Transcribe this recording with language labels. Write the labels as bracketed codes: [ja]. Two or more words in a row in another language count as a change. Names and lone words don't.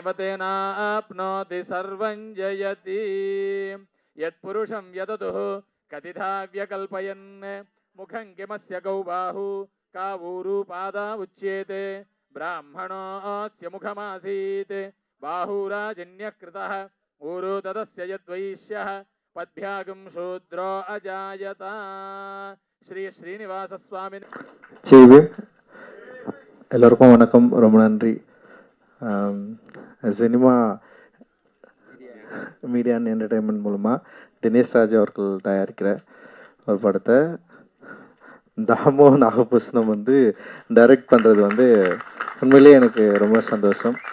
[sa] तेनाप्नोति सर्वं जयति यत्पुरुषं यदतुः कतिधा व्यकल्पयन् मुखं किमस्य गौ बाहु कावूरुपादा उच्येते ब्राह्मणोऽस्य मुखमासीत् बाहुराजन्यः कृतः ऊरु तदस्य यद्वैश्यः पद्भ्यागं शूद्रो अजायत श्री श्रीनिवास स्वामी [ta] செய்வேன். எல்லோருக்கும் வணக்கம், ரொம்ப நன்றி. சினிமா மீடியா அண்ட் என்டர்டைன்மெண்ட் மூலமாக தினேஷ் ராஜ் அவர்கள் தயாரிக்கிற ஒரு படத்தை தாமோ நாகபூஷணம் டைரக்ட் பண்ணுறது உண்மையிலே எனக்கு ரொம்ப சந்தோஷம்.